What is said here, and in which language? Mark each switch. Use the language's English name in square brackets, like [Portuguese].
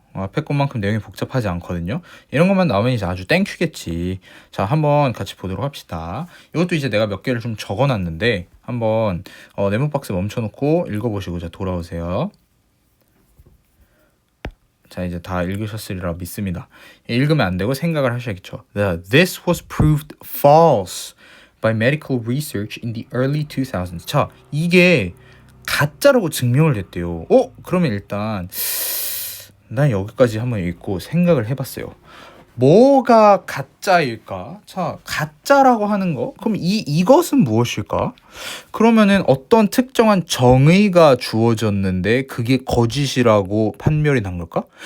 [Korean] 앞에 것만큼 내용이 복잡하지 않거든요. 이런 것만 나오면 이제 아주 땡큐겠지. 자, 한번 같이 보도록 합시다. 이것도 이제 내가 몇 개를 좀 적어놨는데 한번 네모박스 멈춰놓고 읽어보시고 자 돌아오세요. 자, 이제 다 읽으셨으리라 믿습니다. 읽으면 안 되고 생각을 하셔야겠죠. [English] This was proved false by medical research in the early 2000s. [Korean] 자, 이게 가짜라고 증명을 했대요. 그러면 일단 난 여기까지 한번 읽고 생각을 해봤어요. 뭐가 가짜일까? 자, 가짜라고 하는 거? 그럼 이것은 무엇일까? 그러면은 어떤 특정한 정의가 주어졌는데 그게 거짓이라고 판별이 난 걸까?